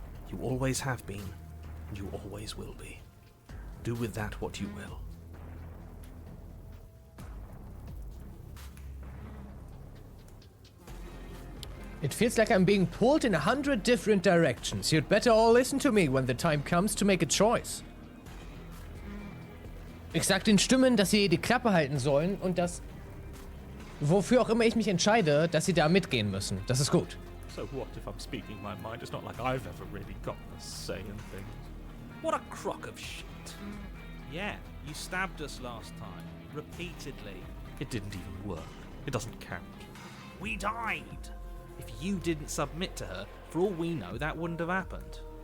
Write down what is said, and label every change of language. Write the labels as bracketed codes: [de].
[en] You always have been, and you always will be. Do with that what you will. It feels like I'm being pulled in 100 different directions. You'd better all listen to me when the time comes to make a choice. [de] Ich sag den Stimmen, dass sie die Klappe halten sollen und dass, wofür auch immer ich mich entscheide, dass sie da mitgehen müssen. Das ist gut. [en] So what if I'm speaking my mind? It's not like I've ever really gotten a say in things. What a crock of shit. Yeah, you stabbed us last time. Repeatedly. It didn't even work. It doesn't count. We died. If you didn't submit to her, for all we know, that wouldn't have happened.